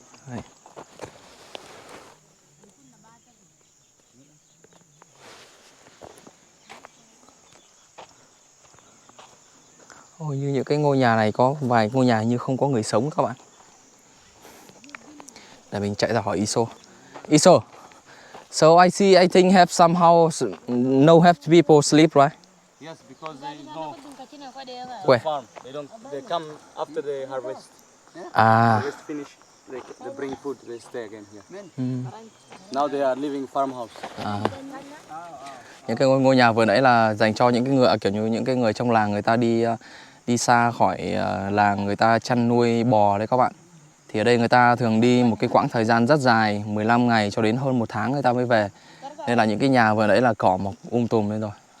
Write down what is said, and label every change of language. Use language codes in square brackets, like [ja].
[vi] Đây. Ôi, như những cái ngôi nhà này có vài ngôi nhà như không có người sống các bạn. Để mình chạy ra hỏi Iso. [en] Iso, so I think have somehow no have people sleep, right? Yes, because they go Where? farm. They come after they harvest. À, Harvest finish, they bring food. They stay again here. Now they are living farmhouse. [vi] những cái ngôi nhà vừa nãy là dành cho những cái người kiểu như những cái người trong làng người ta đi xa khỏi làng, người ta chăn nuôi bò đấy các bạn. Thì ở đây người ta thường đi một cái quãng thời gian rất dài, 15 ngày cho đến hơn 1 tháng người ta mới về. Nên là những cái nhà vừa nãy là cỏ mọc tùm lên rồi.